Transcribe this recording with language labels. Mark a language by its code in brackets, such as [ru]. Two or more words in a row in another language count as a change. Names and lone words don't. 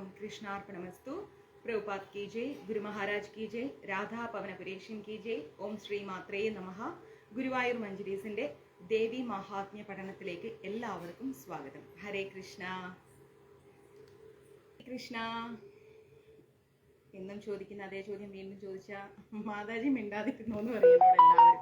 [hi] कृष्णार्पणमस्तु। प्रभुपाद की जय, गुरु महाराज की जय, രാധാ പവനപുരേഷൻ की जय. [sa] ഓം ശ്രീ മാത്രേ നമഃ. [ml] ഗുരുവായൂർ മഞ്ജരീസിന്റെ ദേവി മഹാത്മ്യ പഠനത്തിലേക്ക് എല്ലാവർക്കും സ്വാഗതം. ഹരേ കൃഷ്ണ. കൃഷ്ണ. എന്നും ചോദിക്കുന്ന അതേ ചോദ്യം വീണ്ടും ചോദിച്ച മാതാജി മിണ്ടാതിരുന്നോ എന്ന് പറയുന്നോട് എല്ലാവരും.